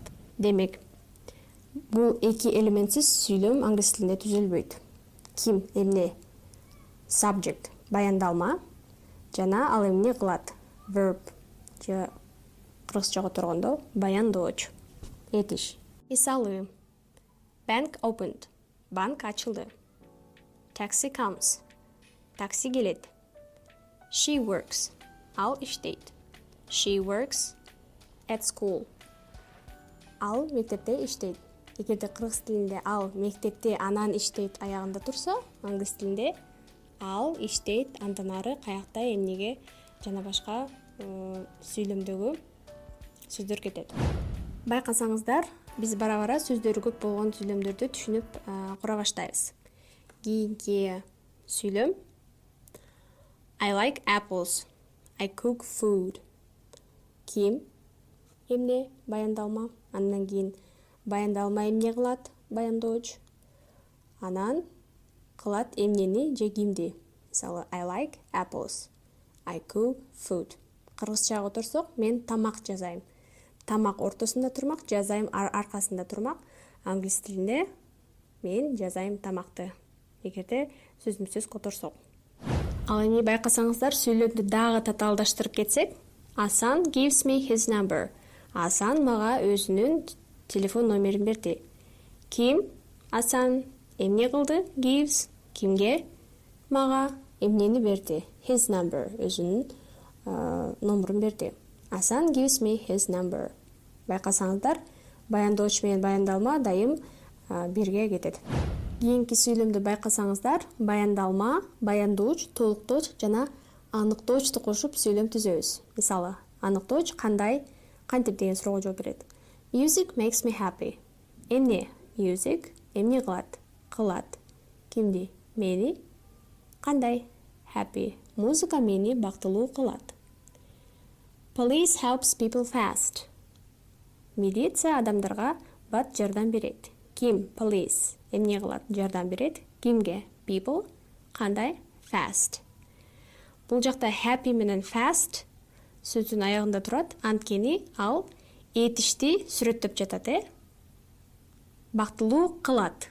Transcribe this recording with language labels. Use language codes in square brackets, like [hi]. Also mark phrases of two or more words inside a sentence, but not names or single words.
[ky] Демек, бул эки элементсиз сүйлөм англис тилинде түзүлбөйт. Ким, эмне, subject, баяндалма, жана ал эмне кылат, verb, же кыргызчага тургондо баяндооч. Этиш. Мисалы: [en] Bank opened, [ky] банк ачылды. [en] Taxi comes, [ky] такси келет. [en] She works, [ky] ал иштейт. [en] She works at school, [ky] ал мектепте иштейт. Эгерде кыргыз тилинде ал мектепте анан иштейт аягында турса, англис тилинде ал иштейт андан ары каякта, эмнеге жана башка сүйлөмдөгү сөздөр кетет. Байкасаңыздар, биз бара-бара сөздөрү көп болгон сүйлөмдөрдү түшүнүп кура баштайбыз. Кийинки сүйлөм: [en] I like apples, I cook food. [ky] Ким, эмне, баяндалма. Андан кийин баяндалма эмне кылат, баяндооч. Анан кылат эмнени же кимди. Мисалы, [en] I like apples, I cook food. [ky] Кыргызчага отурсок, мен тамак жазайм. Тамак ортосунда турмак, жазайм аркасында турмак. Англис тилинде мен жазайм тамакты. Эгерде сөзмө-сөз которсок. Ал эми байкасаңыздар, сүйлөмдү дагы татаалдаштырып кетсек, Асан [en] gives me his number. [ky] Асан мага өзүнүн телефон номерин берди. Ким? Асан эмне кылды? Gives кимге? Мага эмнени берди? [en] His number [ky] өзүнүн номерин берди. [en] Асан gives me his number. [ky] Байкасаңыздар, баяндооч менен баяндалма дайым бирге кетет. Кийинки сүйлөмдү байкасаңыздар, баяндалма, баяндооч, толуктооч жана аныктоочту кошуп сүйлөм түзөбүз. Мисалы, аныктооч кандай, кантип деген суроого жооп берет. [en] Music makes me happy. [ky] Эмне? Music эмне кылат? Кылат. Кимди? Мени. Кандай? Happy. Музыка мени бактылуу кылат. [en] Police helps people fast. [ky] Милиция адамдарга бат жардам берет. Ким? Police эмне кылат? Жардам берет. Кимге? People. Кандай? Fast. Бул жакта happy менен fast сөздүн аягында турат, анткени ал этишти сүрөттөп жатат, Бактылуу кылат.